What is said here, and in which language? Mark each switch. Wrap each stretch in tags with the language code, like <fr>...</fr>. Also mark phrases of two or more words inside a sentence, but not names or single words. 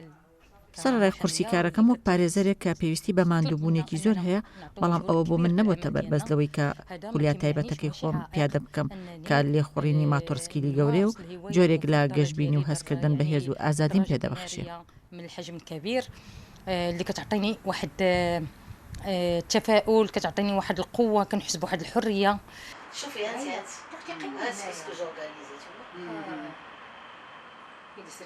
<ckb>سەرڕای قورسیکارەکەم وەک پارێزەرێک کە پێویستی بە ماندووبوونێکی زۆر هەیە، بەڵام ئەوە بۆ من نەبووتە بەربەست لەوەی کە خولیا تایبەتەکەی خۆم پیادە بکەم کە لێخوڕینی ماتۆرسکیلی گەورەیە و جۆرێک لە گەشتبینی و هەستکردن بە هێز و ئازادیم پێدەبەخشێ.</ckb> <ar>من الحجم الكبير اللي كتعطيني واحد التفاؤل، كتعطيني واحد القوة، كنحس بواحد الحرية. شوفي هانتي</ar>